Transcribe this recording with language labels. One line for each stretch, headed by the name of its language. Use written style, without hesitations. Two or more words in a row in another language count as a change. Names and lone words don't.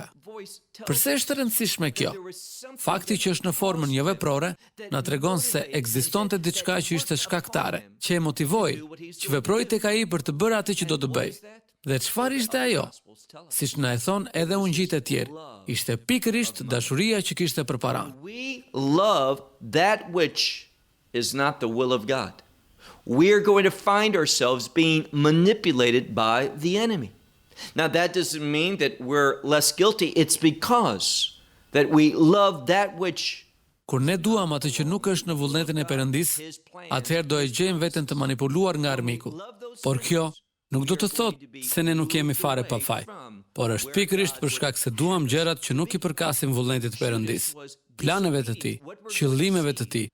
Albanian: Përse është rëndësishme kjo? Fakti që është në formën jo veprore na tregon se ekzistonte diçka që ishte shkaktare, që e motivoi, që veproi tek ai për të bërë atë që do të bëj. Dhe çfarë ishte ajo? Siç na e thon edhe ungjit e tjerë, ishte pikërisht dashuria që kishte përpara.
English: We love that which is not the will of God. We're going to find ourselves being manipulated by the enemy. Now, that doesn't mean that we're less guilty. It's because that we love that which...
Albanian: Kur ne duam atë që nuk është në vullnetin e Perëndisë, atëherë do e gjejmë veten të manipuluar nga armiku. Por kjo Nuk do të thotë se ne nuk jemi fare pa faj, por është pikërisht për shkak se duam gjërat që nuk i përkasin vullnetit të Perëndisë, planeve të tij, qëllimeve të tij.